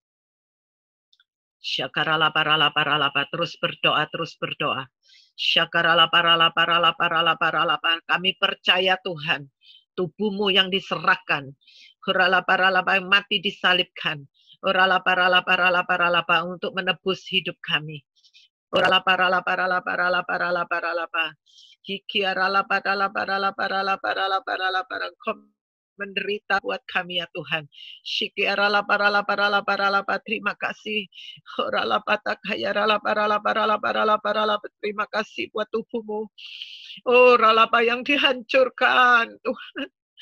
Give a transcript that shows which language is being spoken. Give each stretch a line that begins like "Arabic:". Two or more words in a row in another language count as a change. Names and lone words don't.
Indonesian: Syakarala paralapa. Terus berdoa. Syakarala paralapa. Kami percaya Tuhan. Tubuhmu yang diserahkan. Hurala paralapa yang mati disalibkan. Hurala paralapa untuk menebus hidup kami. Hurala paralapa. Hikiarala paralapa. Menderita buat kami ya Tuhan. Shikiarala paralapa. Terima kasih. Hurala patakayarala paralapa. Terima kasih buat tubuhmu. Oh ralapa yang dihancurkan Tuhan.